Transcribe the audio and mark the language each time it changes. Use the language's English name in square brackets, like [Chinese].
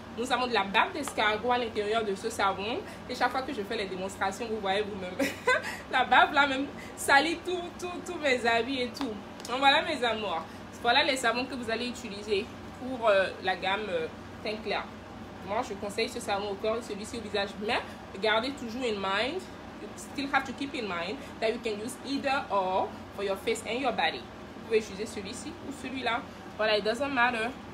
[French] Nous avons de la bave d'escargot à l'intérieur de ce savon. Et chaque fois que je fais les démonstrations, vous voyez vous-même. La bave là même salit tous mes habits et tout. Donc voilà mes amours. Voilà les savons que vous allez utiliser pour la gamme teint clair. Moi, je conseille ce savon au corps et celui-ci au visage. Mais gardez toujours [English] in mind, you still have to keep in mind that you can use either or for your face and your body. [French] Vous pouvez utiliser celui-ci ou celui-là. Voilà, [English] it doesn't matter.